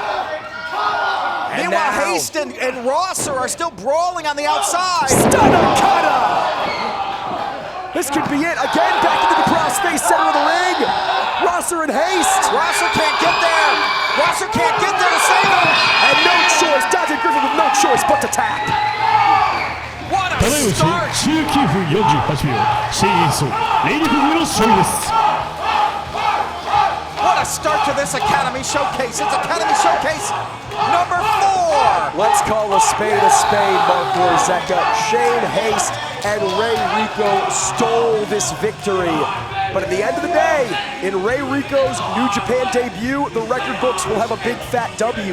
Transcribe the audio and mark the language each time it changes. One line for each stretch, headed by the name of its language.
English: Meanwhile, Haste and Rosser are still brawling on the outside. Stunner cutter! This could be it. Again, back into the crossface center of the ring. Rosser and Haste. Rosser can't get there. Rosser can't get there to save him. And no choice. Dante Griffith with no choice but to tap. What a
Japanese: ただいま
English: start.
Japanese: 19分48秒、シェイン・ヘイスト、レイリ組の勝利です。
English: What a start to this Academy Showcase. It's Academy Showcase number 4. Let's call a spade, Marc Wazacha. Shane Haste and Rico stole this victory. But at the end of the day, in Rico's New Japan debut, the record books will have a big fat W.